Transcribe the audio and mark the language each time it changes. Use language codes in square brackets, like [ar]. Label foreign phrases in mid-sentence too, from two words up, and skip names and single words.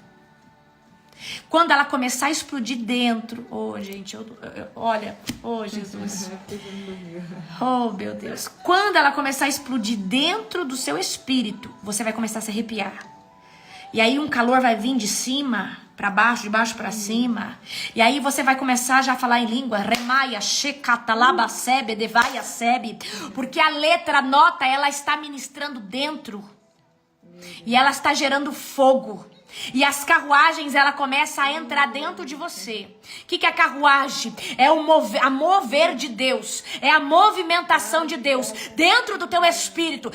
[pt] Quando ela começar a explodir dentro, gente, olha, Jesus, meu Deus. Quando ela começar a explodir dentro do seu espírito, você vai começar a se arrepiar. E aí um calor vai vir de cima para baixo, de baixo para cima. E aí você vai começar já a falar em língua, remaia, shekatalaba sebe, devaia sebe, porque a letra, a nota, ela está ministrando dentro. E ela está gerando fogo. E as carruagens, ela começa a entrar dentro de você. O que é a carruagem? É a mover de Deus. É a movimentação de Deus dentro do teu espírito.